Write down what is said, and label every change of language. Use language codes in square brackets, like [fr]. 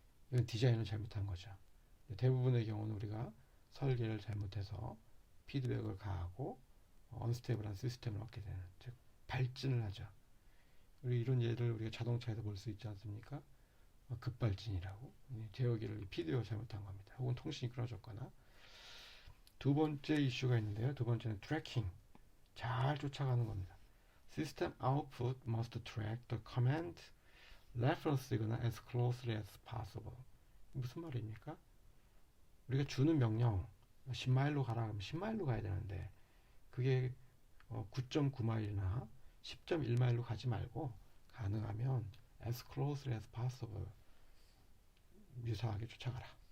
[ko] 이건 디자인을 잘못한 거죠. 대부분의 경우는 우리가 설계를 잘못해서 피드백을 가하고 언스테이블한 시스템을 얻게 되는, 즉 발진을 하죠. 우리 이런 예를 우리가 자동차에서 볼 수 있지 않습니까? 급발진이라고, 제어기를 피드백을 잘못한 겁니다. 혹은 통신이 끊어졌거나. 두 번째 이슈가 있는데요. 두 번째는 트래킹, 잘 쫓아가는 겁니다. [en] System output must track the command reference signal as closely as possible. [ko] 무슨 말입니까? 우리가 주는 명령 10마일로 가라 하면 10마일로 가야 되는데 그게 9.9마일이나 10.1마일로 가지 말고 가능하면 [en] as closely as possible [ko] 유사하게 쫓아가라.